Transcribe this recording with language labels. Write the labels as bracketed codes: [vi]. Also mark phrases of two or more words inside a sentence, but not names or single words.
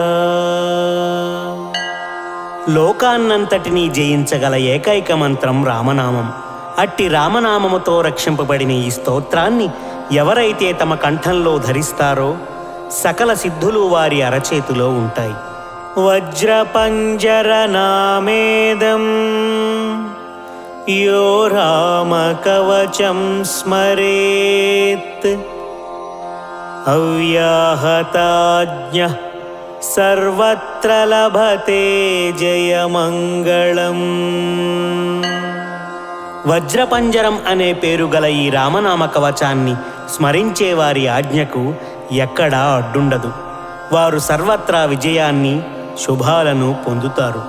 [te] లోకాన్నంతటినీ జయించగల ఏకైక మంత్రం రామనామం. అట్టి రామనామముతో రక్షింపబడిన ఈ స్తోత్రాన్ని ఎవరైతే తమ కంఠంలో ధరిస్తారో సకల సిద్ధులు వారి అరచేతిలో ఉంటాయి. [sa] వజ్రపంజరనామేదం यो रामकवचं स्मरेत् अव्याहताज्ञः सर्वत्र लभते జయమంగళం. [te] వజ్రపంజరం అనే పేరు గల ఈ రామనామ కవచాన్ని స్మరించే వారి ఆజ్ఞకు ఎక్కడా అడ్డుండదు. వారు సర్వత్రా విజయాన్ని, శుభాలను పొందుతారు.